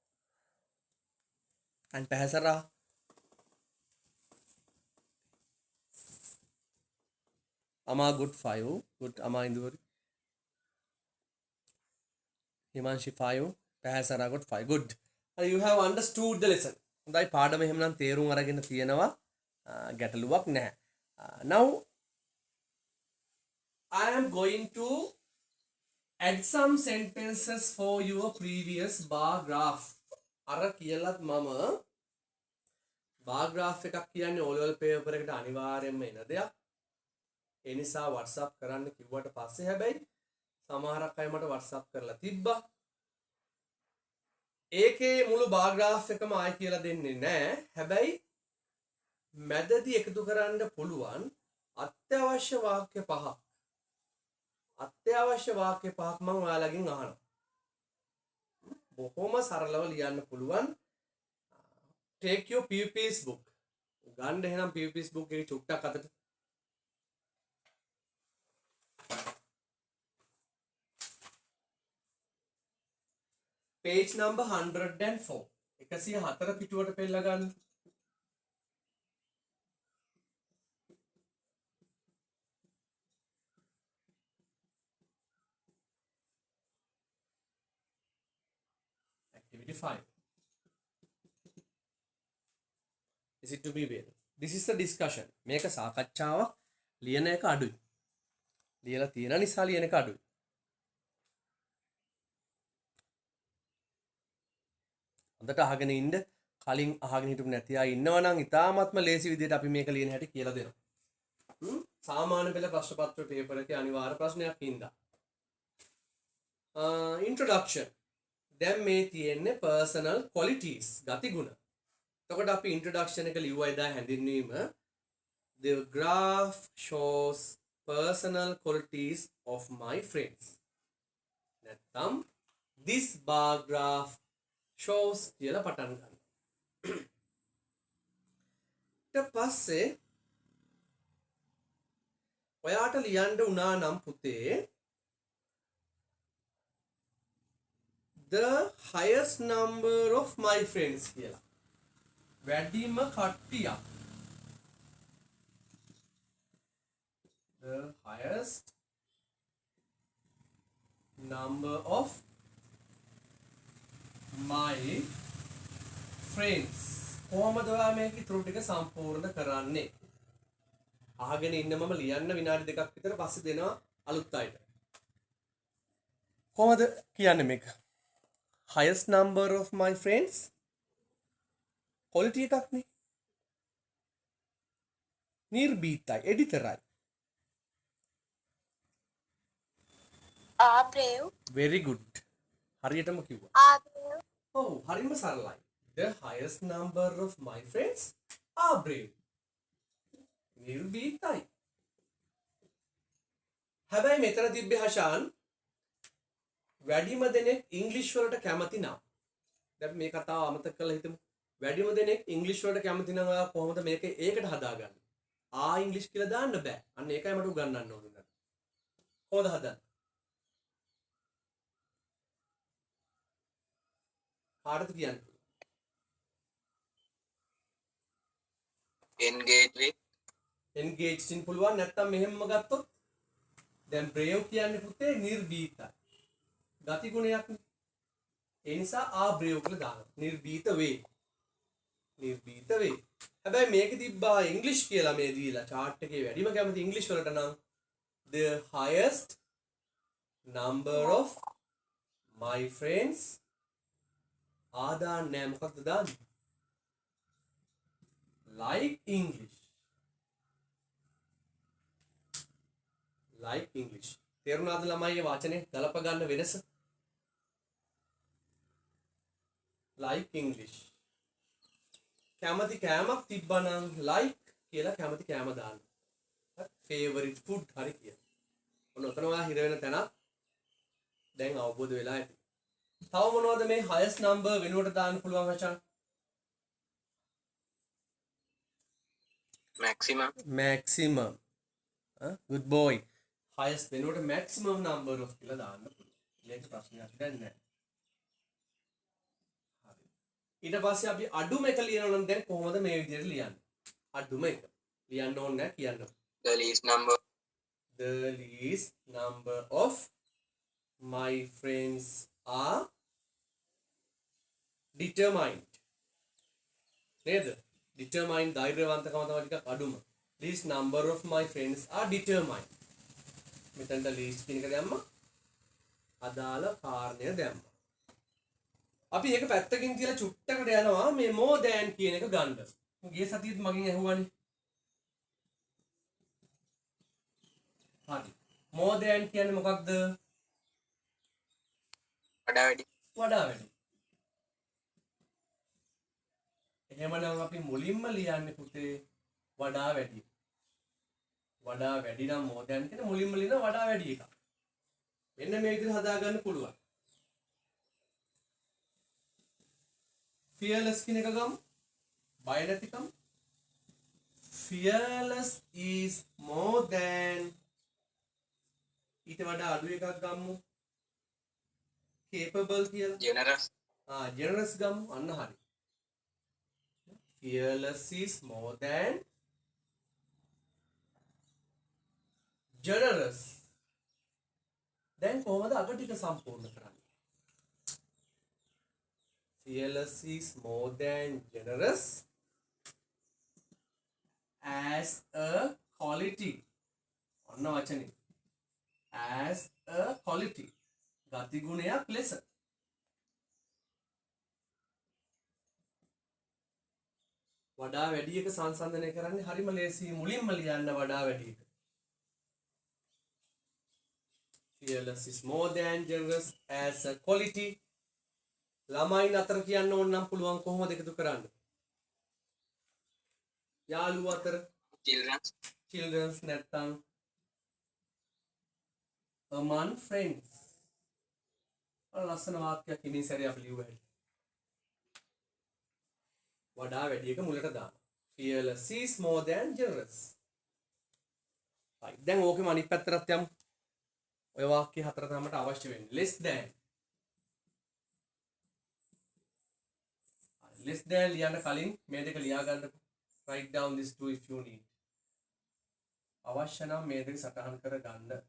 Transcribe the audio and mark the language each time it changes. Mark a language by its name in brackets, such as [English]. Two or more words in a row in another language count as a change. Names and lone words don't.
[English] And Pahasara? Ama good 5. Good Ama Induri. Himanshi 5. Pahasara got 5. Good. You have understood the lesson. [Sinhala] හොඳයි පාඩම එහෙම නම් තේරුම් අරගෙන තියෙනවා. ගැටලුවක් නැහැ. [English] Now I am going to add some sentences for your previous bar graph. [Sinhala] අර කියලාත් මම [English] bar graph [Sinhala] එකක් කියන්නේ [English] O level paper [Sinhala] එකට අනිවාර්යයෙන්ම එන දෙයක්. ඒ නිසා WhatsApp කරන්න කිව්වට පස්සේ හැබැයි සමහරක් අය මට WhatsApp කරලා තිබ්බා. ඒකේ මුළු [English] bar graph [Sinhala] එකම ආයි කියලා දෙන්නේ නැහැ. හැබැයි මැදදී එකතු කරන්න පුළුවන් අත්‍යවශ්‍ය වාක්‍ය පහක්. අත්‍යවශ්‍ය වාක්‍ය පහක් මම ඔයාලගෙන් අහනවා. බොහොම සරලව ලියන්න පුළුවන්. [English] Take your PP's book. [Sinhala] ගන්න එහෙනම් [English] PP's book [Sinhala] එකේ චුට්ටක් අතට. [English] Page number 104. [Sinhala] 104 පිටුවට පෙන්නලා ගන්න. [English] Activity 5. Is it to be well? This is a discussion. [Sinhala] මේක සාකච්ඡාවක්. ලියන එක අඩුයි. ලියලා තියෙන නිසා ලියන එක අඩුයි. හොඳට අහගෙන ඉන්න. කලින් අහගෙන හිටපු නැති අය ඉන්නවා නම් ඉතාමත්ම ලේසි විදිහට අපි මේක ලියන හැටි කියලා දෙනවා. සාමාන්‍ය පෙළ ප්‍රශ්න පත්‍ර පේපර් එකේ අනිවාර්ය ප්‍රශ්නයක් ඉඳලා. Introduction. දැන් මේ තියෙන්නේ [English] personal qualities [Sinhala] ගතිගුණ. එතකොට අපි introduction එක ලිව්වා එදා හැඳින්වීම. [English] The graph shows personal qualities of my friends. [Sinhala] නැත්නම් [English] this bar graph shows [Sinhala] කියලා පටන් ගන්න. ඊට පස්සේ ඔයාට ලියන්න උනා නම් පුතේ [English] the highest number of my friends [Sinhala] කියලා. වැඩිම කට්ටියක්. [English] The highest number of my friends. [Sinhala] කොහොමද ඔයා මේක ඉතුරු ටික සම්පූර්ණ කරන්නේ? අහගෙන ඉන්න මම ලියන්න විනාඩි දෙකක් විතර පස්සේ දෙනවා අලුත් අයට. කොහොමද කියන්නේ මේක? [English] highest number of my friends quality [Sinhala] එකක් නේ. නිර්භීතයි එඩිතරයි. [English] are brave, very good. [Sinhala] හරියටම කිව්වා. [English] are brave, [Sinhala] ඔව් හරිම සරලයි. [English] the highest number of my friends are brave. [Sinhala] නිර්භීතයි. හැබැයි මෙතන තිබ්බේ හෂාන් වැඩිම දෙනෙක් ඉංග්‍රීසි වලට කැමති නම් දැන් මේ කතාව අමතක කරලා හිතමු. වැඩිම දෙනෙක් ඉංග්‍රීසි වලට කැමති නම් ඔයා කොහොමද මේක ඒකට හදාගන්නේ? ඉංග්‍රීසි කියලා දාන්න බෑ. අන්න ඒකයි මට උගන්වන්න ඕනේ. කොහොමද හදන්නේ? කාටද කියන්නේ? [English] engage with engaged in [Sinhala] පුළුවන් නැත්තම් මෙහෙම ගත්තොත් දැන් brave කියන්නේ පුතේ නිර්භීතයි. ගති ගුණයක් නේ. ඒ නිසා brave කියලා දානවා. නිර්භීත වේ. නිර්භීත වේ. හැබැයි මේක තිබ්බා ඉංග්‍රීසි කියලා මේ දීලා chart එකේ වැඩිම කැමති ඉංග්‍රීසි වලට නම් [English] the highest number of my friends [Sinhala] දාන්නේ මොකක්ද දාන්නේ? [English] like English. like English. [Sinhala] තේරුණාද ළමයි මේ වචනේ ගලප ගන්න වෙනස? [English] like English. [Sinhala] කැමති කෑමක් තිබ්බනම් like කියලා කැමති කෑම දාන්න. [English] favorite food [Sinhala] හරි කියලා. ඔන්න ඔතන ඔයා හිර වෙන තැනක් දැන් අවබෝධ වෙලා ඇති. තව මොනවද මේ [English] highest number [Sinhala] වෙනුවට දාන්න පුළුවන් වචන? maximum maximum. [English] good boy. [Sinhala] highest වෙනුවට [English] maximum number of [Sinhala] කියලා දාන්න පුළුවන්. මේක ප්‍රශ්නයක් දැන් නැහැ. හරි. ඊට පස්සේ අපි අඩුම එක ලියනවා නම් දැන් කොහොමද මේ විදිහට ලියන්නේ? අඩුම එක. ලියන්න ඕනේ නැහැ කියන්න. [English] the least number the least number of my friends are determined. [Sinhala] නේද? determined ධෛර්යවන්තකම තමයි ටිකක් අඩුම. [English] least number of my friends are determined. [Sinhala] මෙතනට least කියන එක දැම්මා. අදාළ කාරණය දැම්මා. අපි ඒක පැත්තකින් තියලා චුට්ටකට යනවා මේ [English] more than [Sinhala] කියන එක ගන්න. ගිය සතියේත් මගෙන් ඇහුවානේ. හරි. [English] more than [Sinhala] කියන්නේ මොකක්ද? වඩා වැඩි වඩා වැඩි. එහෙමනම් අපි මුලින්ම ලියන්නේ පුතේ වඩා වැඩි. වඩා වැඩි නම් [English] more than [Sinhala] කියන මුලින්ම ලියන වඩා වැඩි එක. මෙන්න මේ විදිහට හදා ගන්න පුළුවන්. fearless කියන එක ගමු. බය නැතිකම. [English] fearless is more than [Sinhala] ඊට වඩා අඩු එකක් ගමු. capable කියලා. generous generous ගමු. අන්න හරි. [English] fearless is more than generous. [Sinhala] දැන් කොහොමද අග ටික සම්පූර්ණ කරන්නේ? [English] fearless is more than generous as a quality. [Sinhala] ඔන්න වචනේ. [English] as a quality. [Sinhala] ගති ගුණයක් ලෙස. වඩා වැඩි එක සංසන්දනය කරන්නේ හරිම ලේසි. මුලින්ම ලියන්න වඩා වැඩි එක. [English] fearless is more than generous as a quality. [Sinhala] ළමයින් අතර කියන්න ඕන නම් පුළුවන් කොහොමද එකතු කරන්න? යාළුවෝ අතර children's නැත්තම් [English] among friends. [Sinhala] ලස්සන වාක්‍යයක් ඉමින් සැරේ අපි ලියුවා. වඩා වැඩි එක මුලට දාන්න. [English] fearless is more than generous. right. [Sinhala] දැන් ඕකෙම අනිත් පැත්තට යමු. ඔය වාක්‍ය හතර තමයි අවශ්‍ය වෙන්නේ. [English] less than. less than [Sinhala] ලියන්න කලින් මේ දෙක ලියා ගන්නකො. [English] write down this two if you need. [Sinhala] අවශ්‍ය නම් මේ දෙක සටහන් කර ගන්න.